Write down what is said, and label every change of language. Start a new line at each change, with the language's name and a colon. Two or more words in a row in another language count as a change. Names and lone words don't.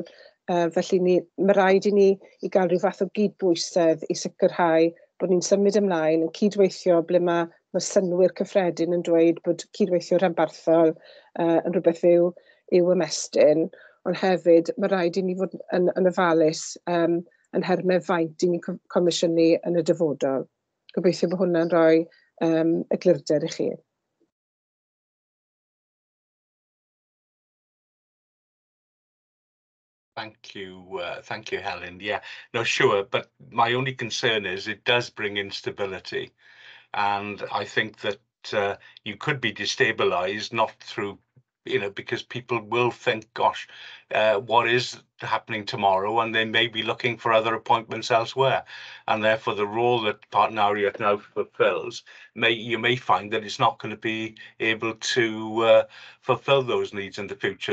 Welsh: Felly mae rhaid i ni i gael rhyw fath o gydbwysedd i sicrhau bod ni'n symud ymlaen yn cydweithio ble mae synwyr cyffredin yn dweud bod cydweithio rhanbarthol yn rhywbeth yw ymestyn, ond hefyd mae rhaid i ni fod yn ofalus yn hermau faint i ni comisiynu yn y dyfodol. Gobeithio bod hwnna'n rhoi eglurder i chi.
English: Thank you, Helen. Yeah, no, sure, but my only concern is it does bring instability, and I think that you could be destabilized, not through, because people will think, gosh, what is happening tomorrow, and they may be looking for other appointments elsewhere, and therefore the role that Partneriaeth now fulfills, you may find that it's not going to be able to fulfill those needs in the future.